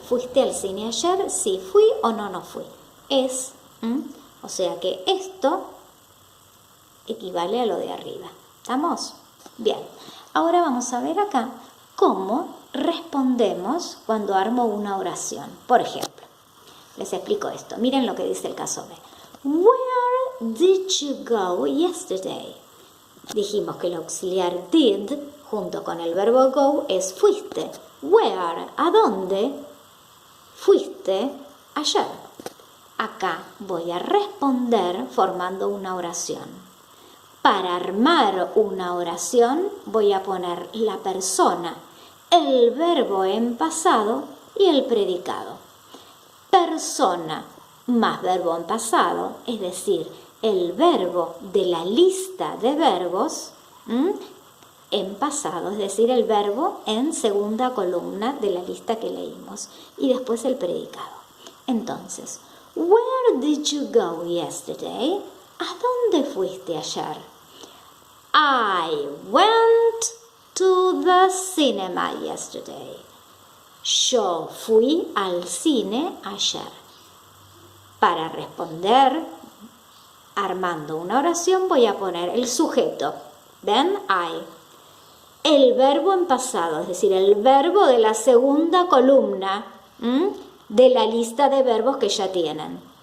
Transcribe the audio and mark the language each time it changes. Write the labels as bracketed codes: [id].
[es] ¿Fuiste al cine ayer? Sí, fui o no fui. Es, o sea que esto equivale a lo de arriba. ¿Estamos? Bien. Ahora vamos a ver acá cómo respondemos cuando armo una oración. Por ejemplo, les explico esto. Miren lo que dice el caso B. [en] Where did you go yesterday? [es] Dijimos que el auxiliar did junto con el verbo go es fuiste. Where? ¿A dónde? Fuiste ayer. Acá voy a responder formando una oración. Para armar una oración voy a poner la persona, el verbo en pasado y el predicado. Persona más verbo en pasado, es decir, el verbo de la lista de verbos en pasado, es decir, el verbo en segunda columna de la lista que leímos, y después el predicado. [en] Entonces, where did you go yesterday? [es] ¿A dónde fuiste ayer? [en] I went to the cinema yesterday. [es] Yo fui al cine ayer. Para responder, armando una oración, voy a poner el sujeto. ¿Ven? I. El verbo en pasado, es decir, el verbo de la segunda columna de la lista de verbos que ya tienen.